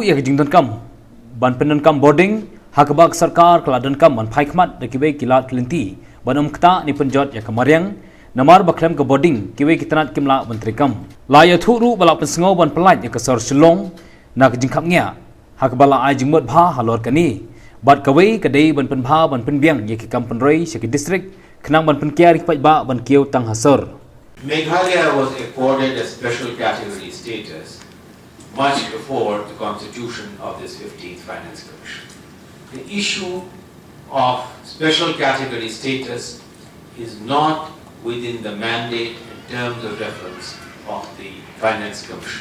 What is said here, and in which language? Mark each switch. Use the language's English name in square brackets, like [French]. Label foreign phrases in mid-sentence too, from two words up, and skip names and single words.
[Khasi] ya ke jingdan kam ban penan kam boarding hak bak sarkar keladan kam ban phai khmat de kiwe kilat kelenti banum kta ni penjot ya ke maryang namar baklem ke boarding kiwe kitanat kimla menteri kam la ya thuru bala pensngau ban pelait ya ke sor shillong na ke jingkhap ngya hak bala ai jingmot bha halor kani bat kawe ke dei ban penbha ban penbiang ya ke kam penrei se ke district khnang ban penkiar ki ba ban kieu tang hasor [English] Meghalaya was accorded a special category status much before the constitution of this 15th Finance Commission. The issue of special category status is not within the mandate and terms of reference of the Finance Commission.